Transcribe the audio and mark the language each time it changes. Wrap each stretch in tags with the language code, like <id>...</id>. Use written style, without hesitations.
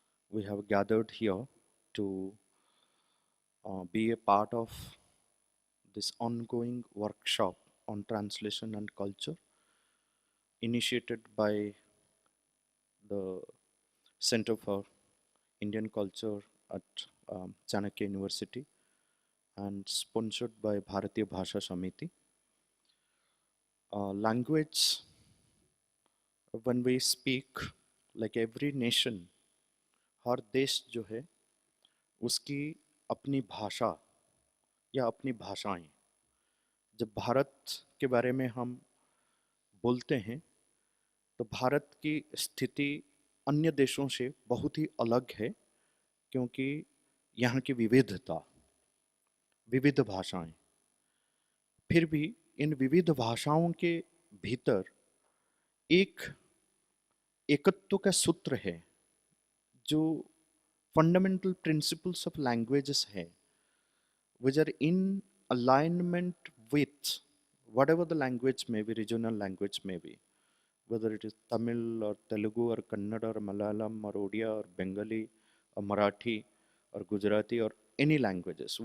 <en>We have gathered here to be a part of this ongoing workshop on translation and culture initiated by the Center for Indian Culture at Chanakya University and sponsored by Bharatiya Bhasha Samiti. Language, when we speak, like every nation,</en> <hi>हर देश जो है उसकी अपनी भाषा या अपनी भाषाएं। जब भारत के बारे में हम बोलते हैं तो भारत की स्थिति अन्य देशों से बहुत ही अलग है, क्योंकि यहाँ की विविधता, विविध भाषाएं। फिर भी इन विविध भाषाओं के भीतर एक एकत्व का सूत्र है जो फंडामेंटल प्रिंसिपल्स ऑफ लैंग्वेजेस है,</hi> <en>which are in alignment with whatever the language may be, regional language may be, whether it is Tamil or Telugu or Kannada or Malayalam or Odia or Bengali or Marathi or Gujarati or any languages.</en>